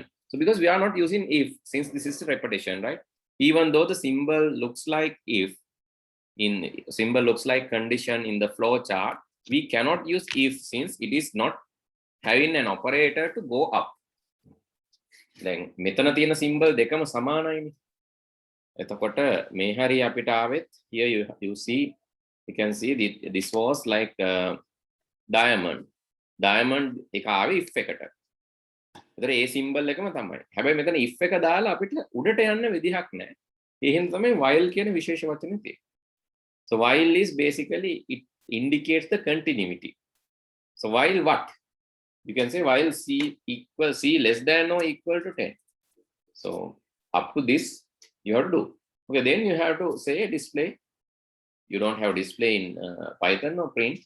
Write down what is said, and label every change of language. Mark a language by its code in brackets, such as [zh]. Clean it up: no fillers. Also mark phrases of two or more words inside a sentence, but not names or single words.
[en] So because we are not using if, since this is a repetition, right? Even though the symbol looks like if, symbol looks like condition in the flow chart, we cannot use if since it is not having an operator to go up. [si] Then මෙතන තියෙන symbol දෙකම සමානයිනේ. එතකොට මේ හරිය අපිට ආවෙත් [en] here you see, you can see this was like diamond [si] එක ආවේ if එකට. ඒතර ඒ symbol එකම තමයි. හැබැයි මෙතන if එක දාලා අපිට උඩට යන්න විදිහක් නැහැ. ඒ හින්දා තමයි while කියන විශේෂ වචනේ තියෙන්නේ. [en] So while is basically, it indicates the continuity. So while what? You can say while C less than or equal to 10. So up to this, you have to do. Okay, then you have to say display. You don't have display in Python or print.